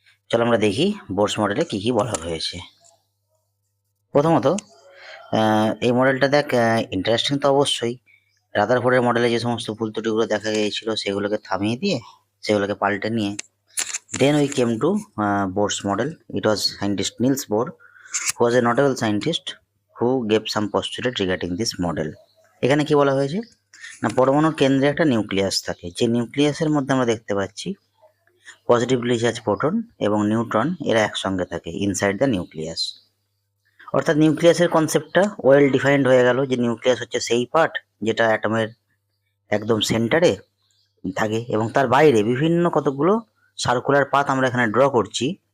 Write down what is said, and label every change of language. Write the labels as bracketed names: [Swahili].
[Bangla] চলো আমরা দেখি বোরস মডেলে কি কি বলা হয়েছে। প্রথমত এই মডেলটা দেখ, ইন্টারেস্টিং তো অবশ্যই। রাদারফোর্ডের মডেলে যে সমস্ত ভুল ত্রুটিগুলো দেখা গিয়েছিল সেগুলোকে থামিয়ে দিয়ে, সেগুলোকে পাল্টে নিয়ে, [English] then we came to Bohr's model. It was scientist Niels Bohr, who was a notable scientist who gave some postulate regarding this model. [Bangla] এখানে কি বলা হয়েছে না, পরমাণুর কেন্দ্রে একটা নিউক্লিয়াস থাকে, যে নিউক্লিয়াসের মধ্যে আমরা দেখতে পাচ্ছি পজিটিভলি চার্জ প্রোটন এবং নিউট্রন, এরা একসঙ্গে থাকে [English] Inside the nucleus. [Bangla] অর্থাৎ নিউক্লিয়াসের কনসেপ্টটা ওয়েল ডিফাইন্ড হয়ে গেল, যে নিউক্লিয়াস হচ্ছে সেই পার্ট যেটা অ্যাটমের একদম সেন্টারে থাকে, এবং তার বাইরে বিভিন্ন কতগুলো সার্কুলার পাথ আমরা এখানে ড্র করছি।